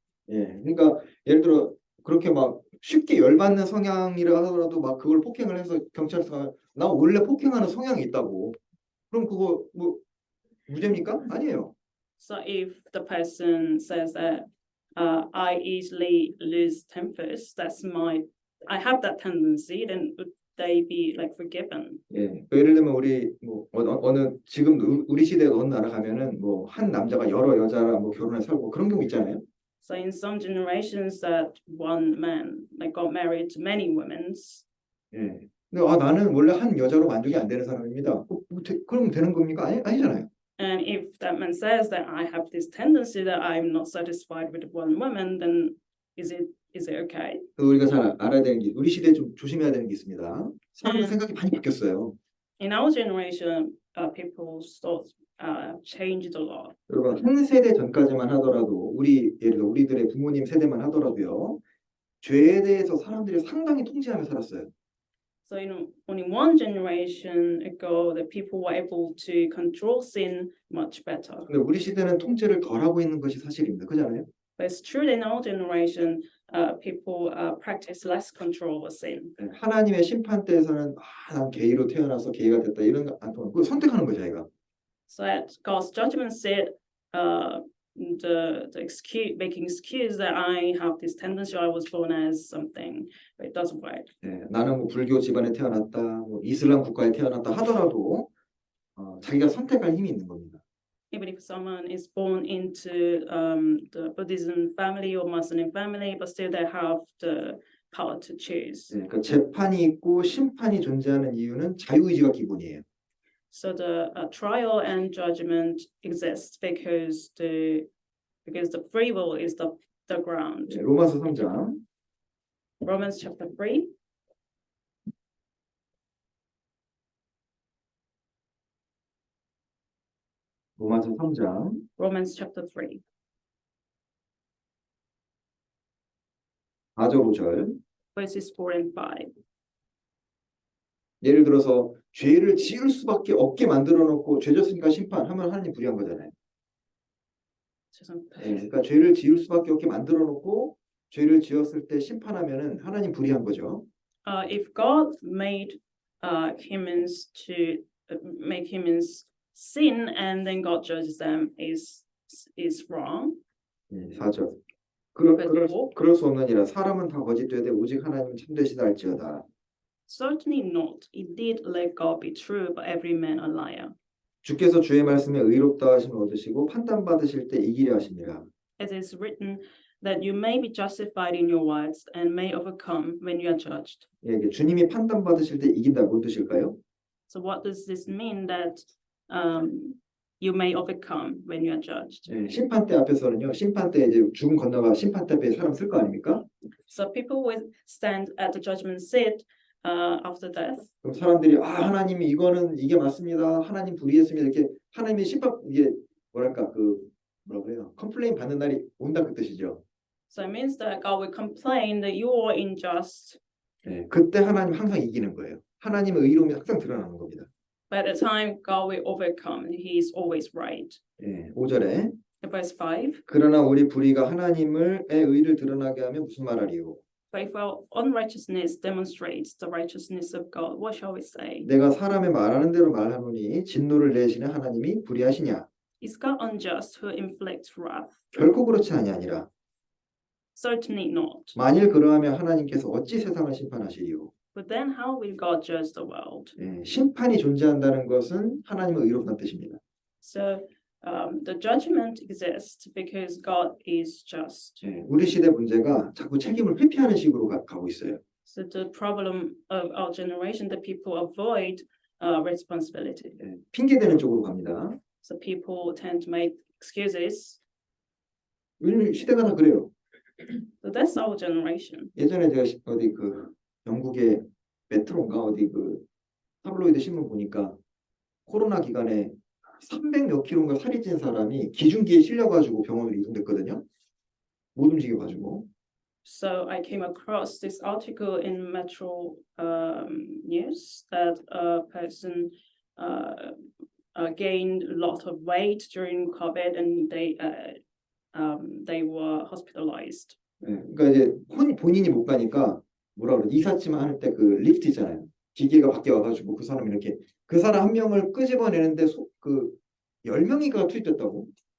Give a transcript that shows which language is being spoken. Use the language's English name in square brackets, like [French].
[Korean] 예, 그러니까 예를 들어 그렇게 막 쉽게 열받는 성향이라 하더라도 막 그걸 폭행을 해서 경찰서가 나 원래 폭행하는 성향이 있다고. 그럼 그거 뭐 무죄입니까? 아니에요. [English] So if the person says that I easily lose tempers, I have that tendency, then would they be like forgiven? [Korean] 예, 예를 들면 우리 뭐 어느 지금 우리 시대 어느 나라 가면은 뭐 한 남자가 여러 여자랑 뭐 결혼해 살고 그런 경우 있잖아요. [English] So in some generations, that one man like got married to many women. [Korean] 예. 근데 나는 원래 한 여자로 만족이 안 되는 사람입니다. 그럼 되는 겁니까? 아니잖아요. [English] And if that man says that I have this tendency that I'm not satisfied with one woman, then is it is it okay? [Korean] 우리가 잘 알아야 되는 게 우리 시대에 좀 조심해야 되는 게 있습니다. 사람들 음. 생각이 많이 바뀌었어요. [English] In our generation, people's thoughts changed a lot. [Korean] 여러분 한 세대 전까지만 하더라도 예를 들어 우리들의 부모님 세대만 하더라도요. 죄에 대해서 사람들이 상당히 통제하며 살았어요. [English] So only one generation ago, the people were able to control sin much better. [Korean] 근데 우리 시대는 통제를 덜 하고 있는 것이 사실입니다. 그렇잖아요? [English] But it's true that in our generation, people practice less control over sin. [Korean] 하나님의 심판 때에서는 난 게이로 태어나서 게이가 됐다 이런 거 안 통하고 그거 선택하는 거죠, 자기가. [English] So at God's judgment seat, the excuse making excuse that I have this tendency, I was born as something, but it doesn't work. [Korean] 나는 뭐 불교 집안에 태어났다, 뭐 이슬람 국가에 태어났다 하더라도 자기가 선택할 힘이 있는 겁니다. [English] Even if someone is born into the Buddhism family or Muslim family, but still they have the power to choose. [Korean] 그러니까 재판이 있고 심판이 존재하는 이유는 자유의지가 기본이에요. [English] So the trial and judgment exists because the free will is the ground. [Korean] 로마서 3장 [English] Romans chapter 3. [Korean] 로마서 3장 [English] Romans chapter 3. [Korean] 4절 5절 [English] Verses 4 and 5. [Korean] 예를 들어서 죄를 지을 수밖에 없게 만들어 놓고 죄 졌으니까 심판하면 하나님 불의한 거잖아요. 그러니까 죄를 지을 수밖에 없게 만들어 놓고 죄를 지었을 때 심판하면은 하나님 불의한 거죠. [English] If God made humans to make humans sin and then God judges them is wrong. [Korean] 4절. 그럴 수 없느니라 사람은 다 거짓되되 오직 하나님은 참되시다 할지어다. [English] Certainly not. Indeed, let God be true, but every man a liar. [Korean] 주께서 주의 말씀에 의롭다 하심을 얻으시고 판단 받으실 때 이기려 하심이라. [English] It is written that you may be justified in your words and may overcome when you are judged. [Korean] 주님이 판단 받으실 때 이긴다고 뭔 뜻일까요? [English] So what does this mean that you may overcome when you are judged? [Korean] 심판 때 앞에서는요. 심판 때 이제 죽음 건너가 심판 때 앞에 사람 쓸 거 아닙니까? [English] So people will stand at the judgment seat after death. [Korean] 그럼 사람들이 하나님이 이게 맞습니다. 하나님 불의했습니다. 이렇게 하나님의 심판 이게 뭐랄까 뭐라 그래요? 컴플레인 받는 날이 온다 그 뜻이죠. [English] So it means that God will complain that you are unjust. [Korean] 그때 하나님 항상 이기는 거예요. 하나님의 의로움이 항상 드러나는 겁니다. [English] But at the time God will overcome. He is always right. [Korean] 5절에 [English] Verse 5. [Korean] 그러나 우리 불의가 하나님의 의를 드러나게 하면 무슨 말하리요? [English] But if our unrighteousness demonstrates the righteousness of God, what shall we say? [Korean] 내가 사람의 말하는 대로 말하노니 진노를 내시는 하나님이 불의하시냐? [English] Is God unjust who inflicts wrath? [Korean] 결코 그렇지 아니하니라. [English] Certainly not. [Korean] 만일 그러하면 하나님께서 어찌 세상을 심판하시리요? [English] But then how will God judge the world? [Korean] 심판이 존재한다는 것은 하나님의 의롭다는 뜻입니다. [English] So the judgment exists because God is just. [Korean] 우리 시대 문제가 자꾸 책임을 회피하는 식으로 가고 있어요. [English] So the problem of our generation that people avoid responsibility. [Korean] 핑계대는 쪽으로 갑니다. [English] So people tend to make excuses. [Korean] 우리 시대가 다 그래요. [English] So that's our generation. [Korean] 예전에 제가 어디 영국의 메트로인가 어디 타블로이드 신문 보니까 코로나 기간에 300몇 킬로인가 살이 찐 사람이 기중기에 실려가지고 병원으로 이동됐거든요. 못 움직여가지고. [English] So I came across this article in Metro News that a person gained a lot of weight during COVID and they were hospitalized. [Korean] 그러니까 이제 본인이 못 가니까 뭐라 그래 이삿짐 할 때 리프트 있잖아요. 기계가 밖에 와가지고 그 사람 이렇게 그 사람 한 명을 끄집어내는데 10명이가 투입됐다고.